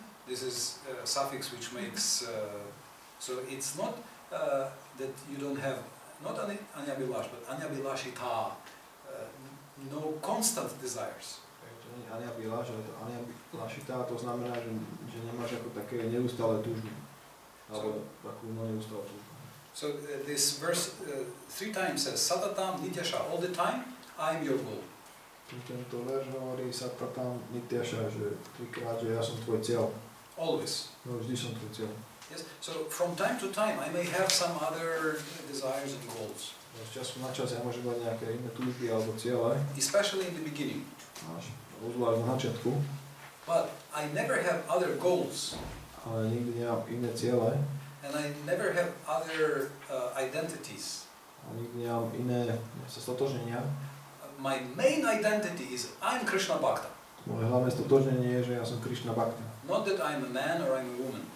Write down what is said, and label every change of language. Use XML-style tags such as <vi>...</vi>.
<en>This is a suffix which makes so it's not that you don't have not anyabilash but anyabilashita, no constant desires.</en> <sk>To nie je anyabilash, ale to anyabilashita, to znamená, že nemáš ako také neustále túžby. Alebo takú neustále túžbu.</sk> <en>So this verse 3 times says Satatam Nityasha, all the time I am your goal.</en> <sk>Tento verš hovorí Satatam Nityasha, že trikrát, že ja som tvoj cieľ.</sk> <en>Always.</en> <sk>No, vždy som tvoj cieľ.</sk> <en>Yes. So from time to time I may have some other desires and goals.</en> <sk>Z času na čas ja môžem mať nejaké iné túžby alebo cieľe.</sk> <en>Especially in the beginning.</en> <sk>Zvlášť na začiatku.</sk> <en>But I never have other goals.</en> <sk>Ale nikdy nemám iné ciele.</sk> <en>And I never have other identities.</en> <sk>A nikdy nemám iné stotožnenia.</sk> <en>My main identity is I'm Krishna Bhakta.</en> <sk>Moje hlavné stotožnenie je, že ja som Krišna Bhakta.</sk> <en>Not that I'm a man or I'm a woman.</en>